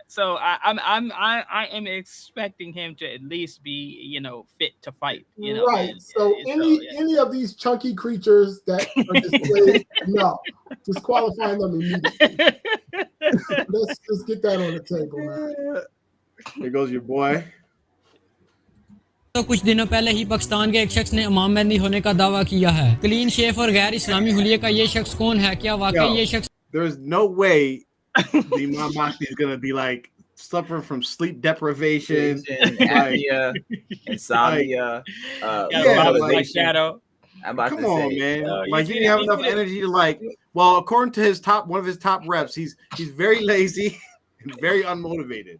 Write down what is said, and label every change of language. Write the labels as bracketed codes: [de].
[en] So I am expecting him to at least be fit to fight. Right. So any of these chunky creatures that are displayed, no, disqualifying them immediately. Let's just get that on the table, man. Here goes your boy. [hi] तो कुछ दिनों पहले ही पाकिस्तान के एक शख्स ने इमाम महदी होने का दावा किया है क्लीन शेफ और गैर इस्लामी हुलिये का ये शख्स कौन है क्या वाकई ये शख्स [en] There's no way the Imam Mahdi is going to be like suffering from sleep deprivation, apnea, insomnia, shadow. Come on, man. Like you didn't have enough energy to according to one of his top reps, he's very lazy and very unmotivated.